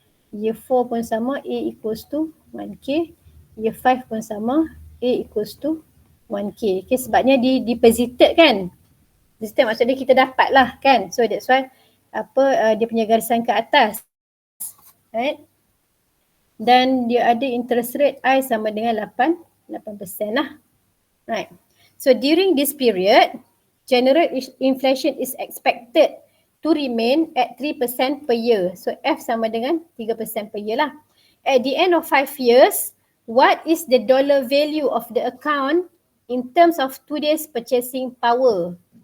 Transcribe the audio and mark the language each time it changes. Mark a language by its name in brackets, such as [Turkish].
[English] Year 4 pun sama, A equals to 1K. Year 5 pun sama, A equals to 1K. [Malay] Okay, sebabnya deposited kan. Deposited maksudnya kita dapat lah kan. [English] So that's why [Malay] dia punya garisan ke atas. Right? Dan dia ada interest rate I sama dengan 8% lah. [English] Right. So during this period, general inflation is expected to remain at 3% per year. [Malay] So F sama dengan 3% [English] per year [Malay] lah. [English] At the end of 5 years, what is the dollar value of the account in terms of today's purchasing power?